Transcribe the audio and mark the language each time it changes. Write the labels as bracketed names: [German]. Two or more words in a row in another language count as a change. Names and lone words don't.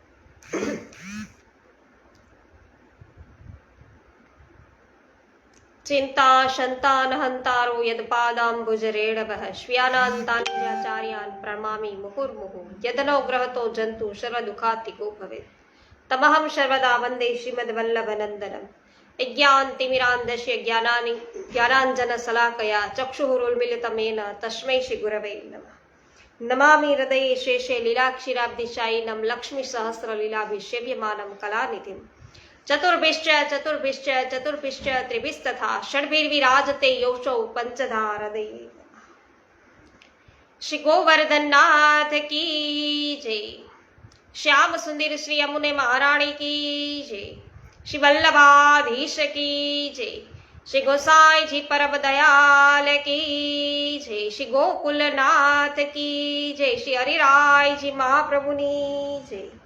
[Sanskrit] ચિંતા શંતાન હંતારો યદપાદાંબુજરેણવઃ શ્વ્યાનાંતાન્યાચાર્યાન પ્રમામી મુહુર્મુહુ યદનો ગ્રહતો જંતુ સર્વ દુઃખાતિકો ભવેત તમહં સર્વદા વંદે શ્રીમદ્વલ્લભનંદનમ. यज्ञान्तिमिरान्धस्य ज्ञानाञ्जन शलाकया चक्षुरुन्मिलितमेन तस्मै श्रीगुरवे नमः. नमामि हृदये शेषे लीलाक्षीराब्धिशायिनं लक्ष्मीसहस्रलीलाभिषेव्यमानं कलानिधिं. चतुर्भिश्च त्रिभिस्तथा षड्भिर्विराजते योषौ पञ्चधा हृदये. [Hindi] श्री गोवर्धननाथ की जय. श्याम सुंदर श्री यमुने महाराणी की जय. श्री वल्लभाधीश की जय. श्री गोसाई जी परम दयाल की जय. श्री गोकुलनाथ की जय. [Gujarati] શ્રી હરિરાય જી મહાપ્રભુની જય.